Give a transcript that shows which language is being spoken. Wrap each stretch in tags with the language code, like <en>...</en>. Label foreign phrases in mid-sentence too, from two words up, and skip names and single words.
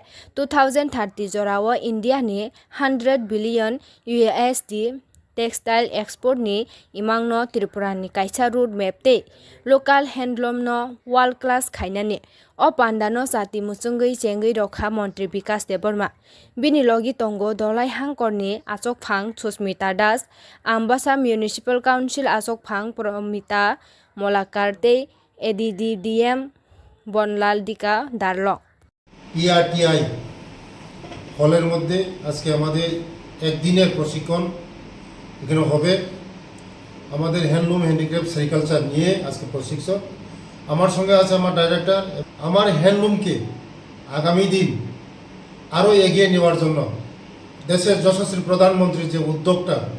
<trp>2030 jorao India ni 100</trp> <en>billion USD textile export</en> <trp>ni imangno Tripura ni kaisa</trp> <en>road map</en> <trp>te</trp> <en>local handloom</en> <trp>no</trp> <en>world class</en> <trp>khainani o panda no sati muchungui chengui rokha mantri Vikas Deborma bini logi tongo dolai hangkor ni Achok Phang Susmita Das Ambassa Municipal Council Achok Phang Promita Molakar te ADDDM Bonlal Dika Darlo</trp> <bn>PRTI হলের মধ্যে আজকে আমাদের একদিনের প্রশিক্ষণ এখানে হবে আমাদের</bn> <en>handloom handicraft sericulture</en> <bn>নিয়ে আজকে প্রশিক্ষণ আমার সঙ্গে আছে আমার ডাইরেক্টর আমার হ্যান্ডলুমকে আগামী দিন আরও এগিয়ে নেওয়ার জন্য দেশের যশস্বী প্রধানমন্ত্রীর যে উদ্যোগটা</bn>